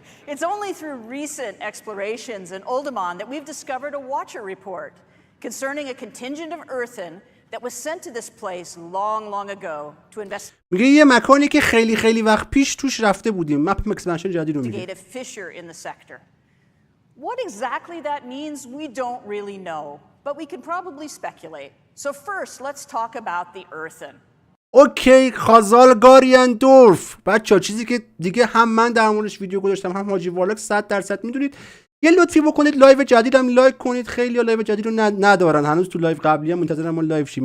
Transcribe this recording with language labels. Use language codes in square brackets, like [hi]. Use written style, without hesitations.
[en] It's only through recent explorations in Uldaman that we've discovered a Watcher report concerning a contingent of Earthen that was sent to this place long ago to [fa] میگه یه مکانی که خیلی وقت پیش توش رفته بودیم. مپ اکسپنشن جدید رو میگه. [en] investigate a fissure in the sector. What exactly that means, we don't really know, but we can probably speculate. So first, let's talk about the Earthen. [fa] اوکی خازالگاریندورف بچه‌ها چیزی که دیگه هم من در موردش ویدیو گذاشتم هم حاجی والاک 100% میدونید. یه لطفی بکنید لایو جدیدم لایک کنید. خیلی لایو جدید رو ندارن هنوز. تو لایو قبلی هم منتظرم ما لایو شیم.